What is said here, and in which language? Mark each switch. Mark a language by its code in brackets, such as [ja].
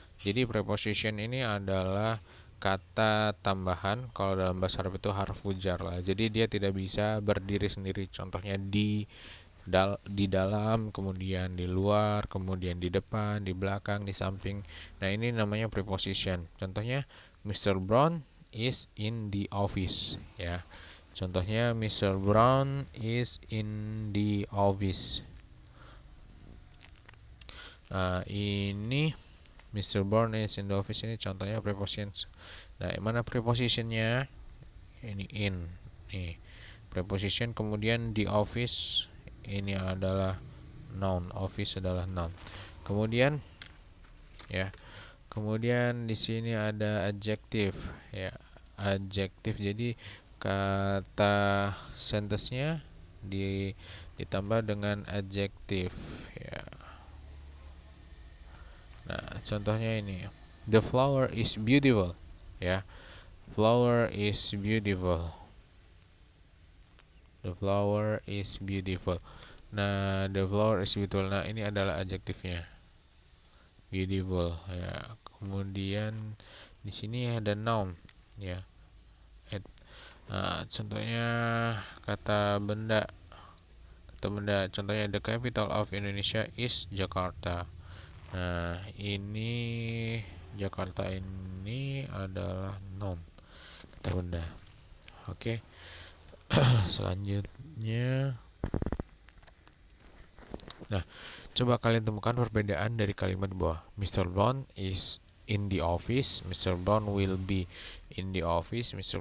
[id] Jadi preposition ini adalah kata tambahan. Kalau dalam bahasa Arab itu harfu jar lah. Jadi dia tidak bisa berdiri sendiri. Contohnya di dalam, kemudian di luar, kemudian di depan, di belakang, di samping. Nah, ini namanya preposition. Contohnya Mr. [en] Brown is in the office, ya. Contohnya Mr. Brown is in the office. [id] Nah, ini [en] Mr. Brown is in the office [id] ini contohnya preposition. Nah, mana prepositionnya? Ini in. Nih, preposition. Kemudian di office ini adalah noun. Office adalah noun. Kemudian, ya. Kemudian di sini ada adjective, ya. Adjective. Jadi kata sentence-nya ditambah dengan adjective, ya. Nah, contohnya ini. [en] The flower is beautiful, ya. Flower is beautiful. The flower is beautiful. Nah, the flower is beautiful. [id] Nah, ini adalah adjektifnya. Beautiful, ya. Kemudian di sini ada noun, ya. Nah, contohnya kata benda. Kata benda. [en] Contohnya the capital of Indonesia is Jakarta. [id] Nah, ini Jakarta ini adalah noun, kata benda. Oke. Selanjutnya, nah, coba kalian temukan perbedaan dari kalimat bawah. [en] Mr. Brown is in the office, Mr. Brown will be in the office, Mr.